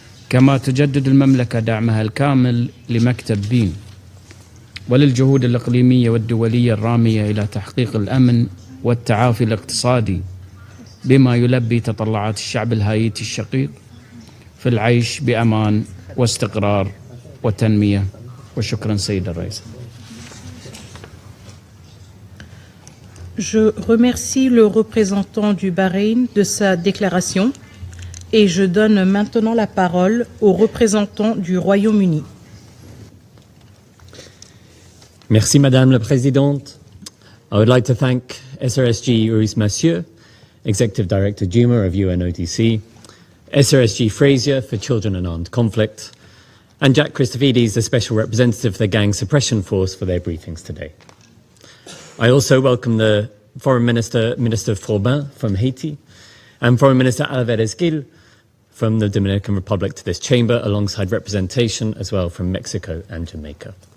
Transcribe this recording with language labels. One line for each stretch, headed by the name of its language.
Arabic: كما تجدد المملكة دعمها الكامل لمكتب بيم وللجهود الإقليمية والدولية الرامية إلى تحقيق الأمن والتعافي الاقتصادي، بما يلبي تطلعات الشعب الهايتي الشقيق في العيش بأمان واستقرار وتنمية. وشكرا سيدة الرئيسة.
French: Je remercie le représentant du Bahreïn de sa déclaration et je donne maintenant la parole au représentant du Royaume-Uni. Merci Madame la Présidente.
English: I would like to thank SRSG Ruiz Massieu, Executive Director Juma of UNODC, SRSG Frazier for Children and Armed Conflict, and Jack Christofides, the Special Representative for the Gang Suppression Force, for their briefings today. I also welcome the Foreign Minister, Minister Froben from Haiti, and Foreign Minister Álvarez from the Dominican Republic to this chamber, alongside representation as well from Mexico and Jamaica.